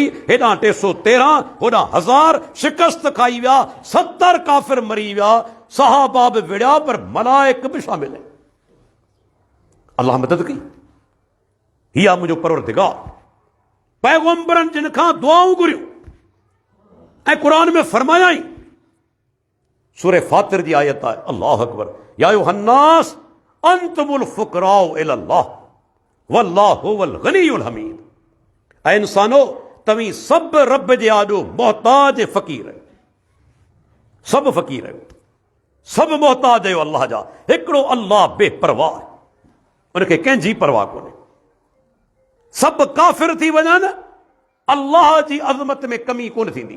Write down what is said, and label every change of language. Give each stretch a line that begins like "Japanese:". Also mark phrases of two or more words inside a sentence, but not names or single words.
Sindhi: हेॾां 313, होॾां 1000 शिकस्त खाई विया, 70 काफ़िर मरी विया, सहाबा बि विड़िया, पर मलाइक बि शामिल आहिनि। अल्लाह मदद कई। हीअ मुंहिंजो परवरदिगार। पैगंबरनि जिन खां दुआऊं घुरियूं ऐं क़ुरान में फरमायाई। सूरह फातिर जी आयत आहे,
Arabic: الله أكبر يا أيها الناس أنتم الفقراء إلى الله والله هو الغني الحميد.
Sindhi: ऐं इंसानो, तव्हीं सभु रब जे आॾो मोहताज फ़क़ीर आहियो। सभु फ़क़ीर आहियो, सभु मोहताज आहियो अल्लाह जा। हिकिड़ो अल्लाह बेपरवाह आहे, उनखे कंहिंजी परवाह कोन्हे। सभु काफ़िर थी वञनि, अल्लाह जी अज़मत में कमी कोन थींदी।